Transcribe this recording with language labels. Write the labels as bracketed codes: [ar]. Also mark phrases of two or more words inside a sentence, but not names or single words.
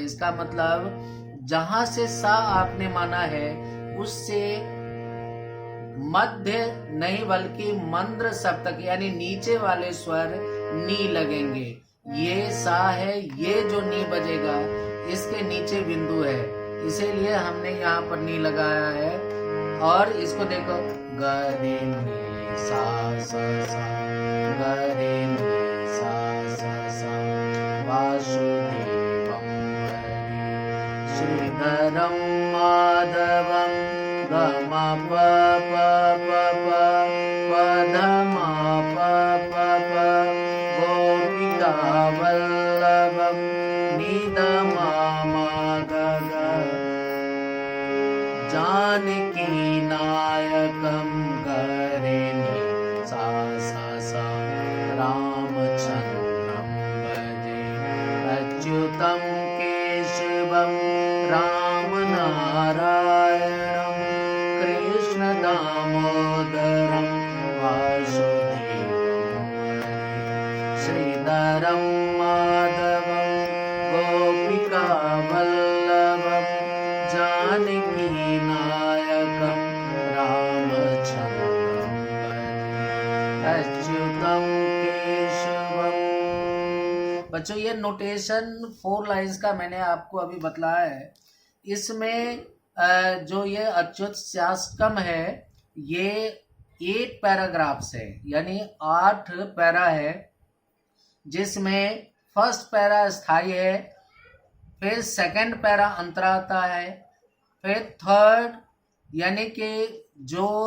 [hi] इसका मतलब जहां से सा आपने माना है उससे मध्य नहीं बल्कि मंद्र सप्तक यानी नीचे वाले स्वर नी लगेंगे। ये सा है, ये जो नी बजेगा इसके नीचे बिंदु है, इसीलिए हमने यहाँ पर नी लगाया है। और इसको देखो, ग रे नि सा सा सा, ग रे नि सा सा सा, वासुदेवम [sa] श्रीधरम माधवम, [hi] ग म प प प प, पध म प प प, [sa] गोपिका वल्लभम, [hi] निद म म ग ग, [sa] जानकी नायकम, [hi] ग रे नि सा सा सा, [sa] रामचंद्रम भजे अच्युतम केशवम, राम नारायणम कृष्ण दामोदरम, वासुदेवम श्रीधरम माधवम, गोपिका वल्लभम, जानकी नायकम, रामचंद्रम अच्युतम केशवम। [hi] बच्चों ये नोटेशन 4 लाइंस का मैंने आपको अभी बतलाया है। इसमें जो ये अच्युत शाष्टकम है ये 8 पैराग्राफ्स है, यानी 8 पैरा है, जिसमें [en] first para [hi] स्थाई है, फिर [en] second para [hi] अंतरा आता है, फिर थर्ड यानी कि जो